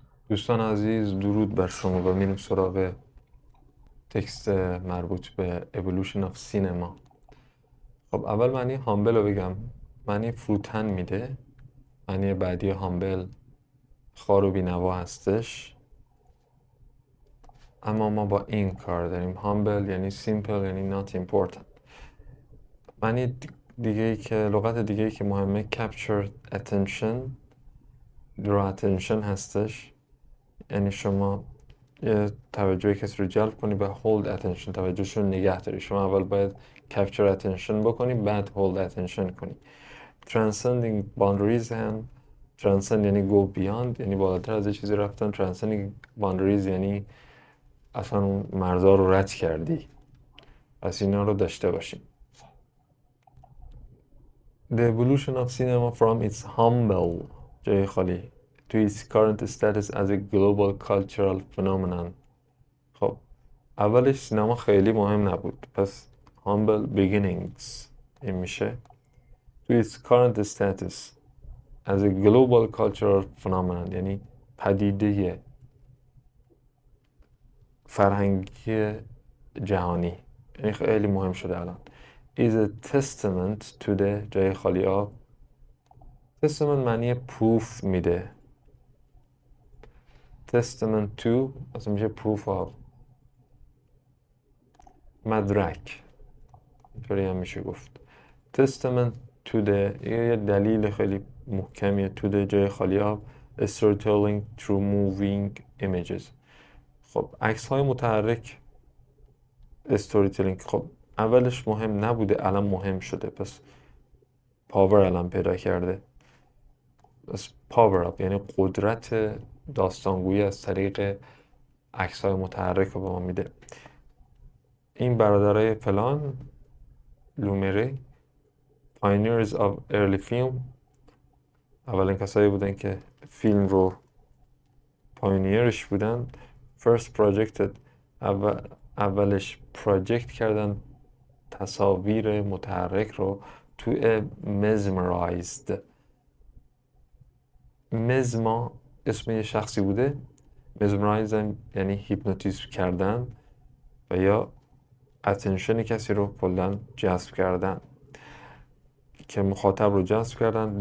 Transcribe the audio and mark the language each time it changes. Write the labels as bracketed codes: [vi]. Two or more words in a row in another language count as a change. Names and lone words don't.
[fa] دوستان عزیز درود بر شما و میریم سراغ تکست مربوط به Evolution of Cinema. خب اول معنی هامبل رو بگم. معنی فروتن میده. معنی بعدی هامبل خار و بینوا هستش، اما ما با این کار داریم. هامبل یعنی simple، یعنی [en] not important. [fa] معنی دیگه ای که لغت دیگه ای که مهمه [en] capture attention، draw attention [fa] هستش. یعنی شما یه توجه کسی رو جلب کنی و [en] hold attention، [fa] توجهشون رو نگه داری. شما اول باید [en] capture attention [fa] بکنی، بعد [en] hold attention [fa] کنی. [en] Transcending boundaries [fa] هم transcend یعنی [en] go beyond، [fa] یعنی بالاتر از یه چیزی رفتن. [en] Transcending boundaries [fa] یعنی اصلا اون مرزها رو رد کردی. پس اینا رو داشته باشیم. [en] The evolution of cinema from its humble [fa] جای خالی [en] to its current status as a global cultural phenomenon. [fa] خب اولش سینما خیلی مهم نبود، پس [en] humble beginnings [fa] این میشه. [en] to its current status as a global cultural phenomenon [fa] یعنی پدیده فرهنگی جهانی، یعنی خیلی مهم شده الان. [en] is a testament to the [fa] جای خالی آب. testament معنی proof میده. [en] testament to [fa] اصلا میشه [en] proof of، [fa] مدرک اینطوری هم میشه گفت. [en] testament to the [fa] یه دلیل خیلی محکمیه. [en] to the [fa] جای خالی آب [en] storytelling through moving images. [fa] خب عکس های متحرک storytelling. خب اولش مهم نبوده، الان مهم شده، پس پاور الان پیدا کرده. پس [en] power up [fa] یعنی قدرت داستانگویی از طریق عکس های متحرک رو به ما میده. این برادرای فلان لومره [en] pioneers of early film، [fa] اولین کسایی بودن که فیلم رو پاینیرش بودن. [en] first projected [fa] اولش پراجکت کردن تصاویر متحرک رو تو mesmerized. مزما اسم یه شخصی بوده، mesmerized یعنی هیپنوتیزم کردن و یا اتنشن کسی رو کلا جذب کردن، که مخاطب رو جذب کردن.